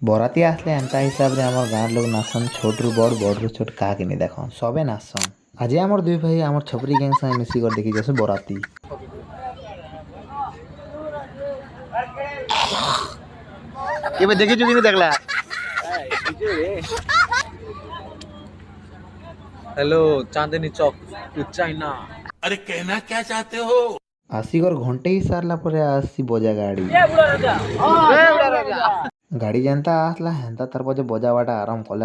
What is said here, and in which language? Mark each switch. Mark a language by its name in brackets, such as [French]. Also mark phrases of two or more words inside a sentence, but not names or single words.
[Odia] ବରାତି ଆସିଲେ ଏନ୍ତା ହିସାବରେ ଆମର ଗାଁର ଲୋକ ନାଚସନ୍ ଛୋଟରୁ ବଡ଼ ବଡ଼ରୁ ଛୋଟ କାହାକେ ନି ଦେଖନ୍ ସବେ ନାଚସନ୍। ଆଜି ଆମର ଦୁଇ ଭାଇ ଆମର ଛପରି ଗ୍ୟାଙ୍ଗ ସାଙ୍ଗେ ମିଶିକରି ଦେଖି ଯାଉଛୁ ବରାତି। କେବେ ଦେଖିଛୁ କି ଦେଖଲା? [Hindi] हेलो चांदनी चौक चाइना। अरे कहना क्या चाहते हो? [Odia] ଆସିକର ଘଣ୍ଟେ ହେଇ ସାରିଲା ପରେ ଆସି ବଜା ଗାଡ଼ି। ଗାଡ଼ି ଯେନ୍ତା ଆସିଲା ହେନ୍ତା ତାର ପଛେ ବଜାବାଟା ଆରମ୍ଭ କଲେ।